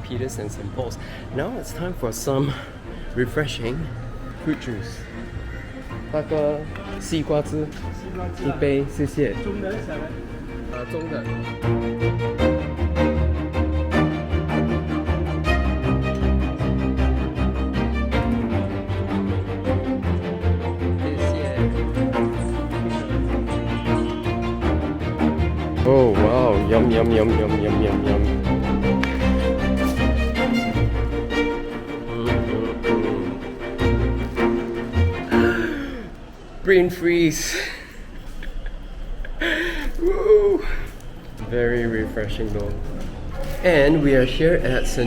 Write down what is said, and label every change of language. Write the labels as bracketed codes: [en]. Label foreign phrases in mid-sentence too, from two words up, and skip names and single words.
[en] Peter's and St. Paul's. Now it's time for some refreshing fruit juice. [zh] 大哥，西瓜汁，一杯，谢谢。中的小的。 [en] 中的。Oh wow, yum yum yum yum yum yum yum. Brain freeze. Woo. Very refreshing though. And we are here at St.